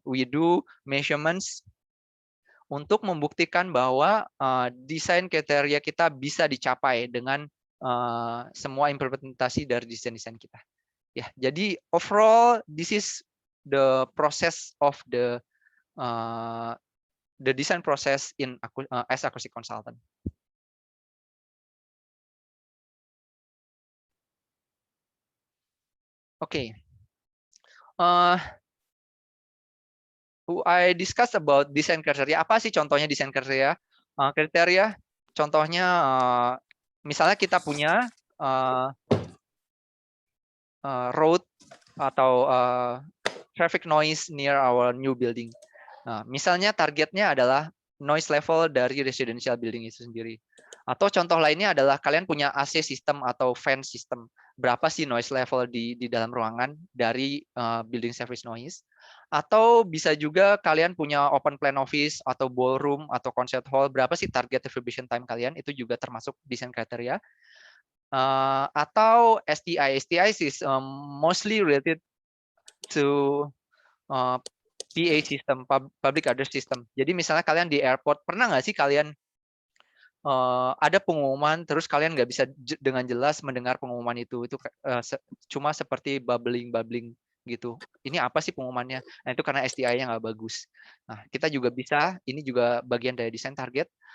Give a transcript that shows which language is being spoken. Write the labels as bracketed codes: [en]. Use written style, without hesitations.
[en] We do measurements [id] untuk membuktikan bahwa desain kriteria kita bisa dicapai dengan semua implementasi dari desain-desain kita. [en] Ya, jadi overall this is the process of the design process in as acoustic consultant. Okay. I discuss about [id] desain kriteria. Apa sih contohnya desain kriteria? Kriteria, contohnya misalnya kita punya [en] road atau traffic noise near our new building. [id] Nah, misalnya targetnya adalah noise level dari residential building itu sendiri. Atau contoh lainnya adalah kalian punya AC system atau fan system. Berapa sih noise level di dalam ruangan dari building service noise? Atau bisa juga kalian punya open plan office atau ballroom atau concert hall. Berapa sih target reverberation time kalian? Itu juga termasuk desain kriteria. Atau STI. [en] STI is mostly related to PA system, public address system. [id] Jadi misalnya kalian di airport, pernah nggak sih kalian ada pengumuman, terus kalian nggak bisa dengan jelas mendengar pengumuman itu cuma seperti bubbling gitu. Ini apa sih pengumumannya? Nah itu karena STI-nya nggak bagus. Nah kita juga bisa, ini juga bagian dari desain target.